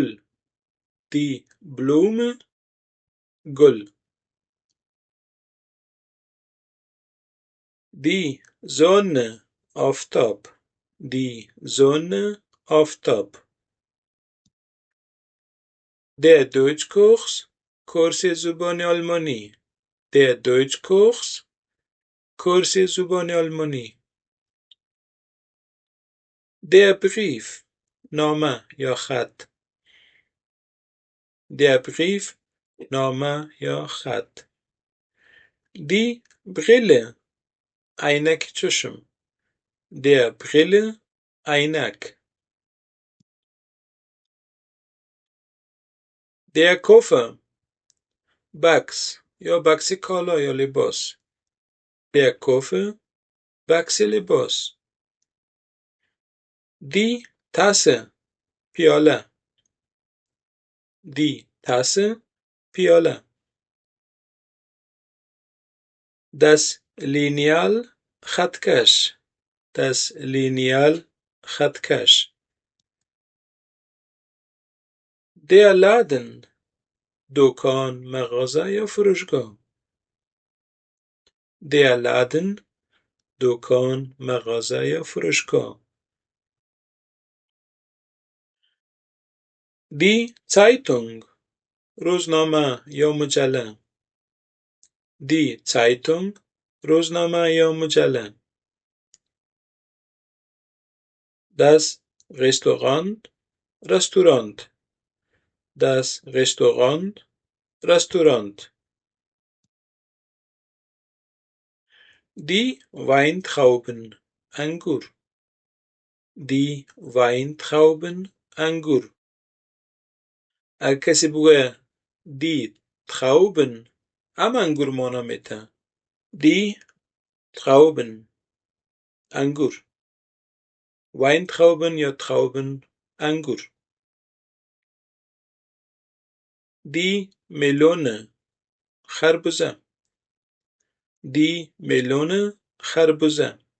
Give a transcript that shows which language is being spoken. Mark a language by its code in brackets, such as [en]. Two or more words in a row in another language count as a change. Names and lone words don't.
[de] Die Blume, گل. Die Sonne, آفتاب. Die Sonne, آفتاب. Der Deutschkurs, [fa] کورس زبان آلمانی. [de] Der Deutschkurs, [fa] کورس زبان آلمانی. [de] Der Brief, [fa] نامه یا خط. [de] Der Brief, [fa] نامه یا خط. [de] Die Brille, [fa] عینک چشم. [de] Der Brille, عینک. Der Koffer, [fa] بکس یا بکس کالا یا لباس. [de] Der Koffer, [fa] بکس لباس. [de] Die Tasse, پیاله. Die Tasse, پیاله. Das Lineal, خطکش. Das Lineal, خطکش. Der Laden, [fa] دکان، مغازه یا فروشگاه. [de] Der Laden, [fa] دکان، مغازه یا فروشگاه. [de] Die Zeitung, [fa] روزنامه یا مجله. [de] Die Zeitung, [fa] روزنامه یا مجله. [de] Das Restaurant, Restaurant. Das Restaurant, Restaurant. Die Weintrauben, انگور. Die Weintrauben, [fa] انگور. اگه کسی بگه [de] die Trauben، [fa] هم انگور معنا میده. [de] Die Trauben، انگور. [fa] Weintrauben یا Trauben، انگور. [de] Die Melone، خربزه. Die Melone، خربزه.